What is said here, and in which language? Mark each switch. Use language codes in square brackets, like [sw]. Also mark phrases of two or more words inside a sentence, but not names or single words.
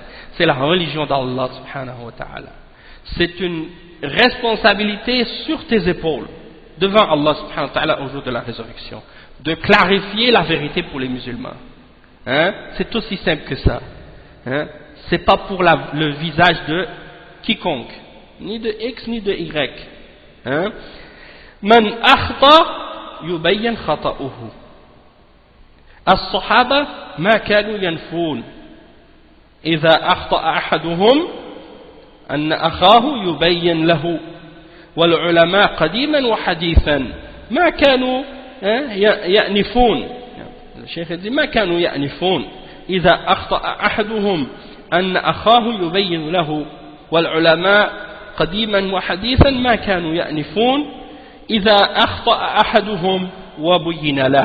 [fr] C'est la religion d' [ar] الله سبحانه وتعالى. [fr] C'est une responsabilité sur tes épaules, devant [ar] الله سبحانه وتعالى [fr] au jour de la résurrection, de clarifier la vérité pour les musulmans. Hein? C'est aussi simple que ça. Hein? C'est pas pour le visage de quiconque, ni de X ni de Y. Hein? [ar] من أخطأ يبين خطؤه. الصحابة ما كانوا يأنفون. إذا أخطأ أحدهم أن أخاه يبين له والعلماء قديما وحديثا ما كانوا يأنفون. الشيخ يقول ما كانوا يأنفون إذا أخطأ أحدهم أن أخاه يبين له والعلماء قديما وحديثا ما كانوا يأنفون إذا أخطأ أحدهم وبين له.